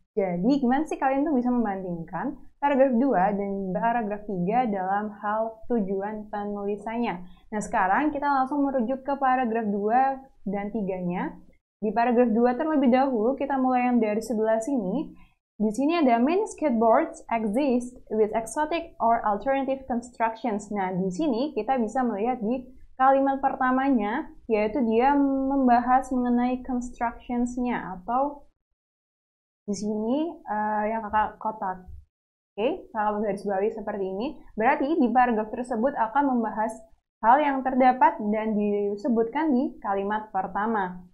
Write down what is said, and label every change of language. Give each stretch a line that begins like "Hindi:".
Indonesian: Jadi gimana sih kalian tuh bisa membandingkan paragraf 2 dan paragraf 3 dalam hal tujuan penulisannya? Nah, sekarang kita langsung merujuk ke paragraf 2 dan 3-nya. Di paragraf 2 terlebih dahulu, kita mulai yang dari sebelah sini. Di sini ada
English: many skateboards exist with exotic or alternative constructions.
Indonesian: Nah, di sini kita bisa melihat di kalimat pertamanya, yaitu dia membahas mengenai constructions-nya, atau di sini yang kakak kotak. Oke, kalau garis bawahi seperti ini, berarti di paragraf tersebut akan membahas hal yang terdapat dan disebutkan di kalimat pertama.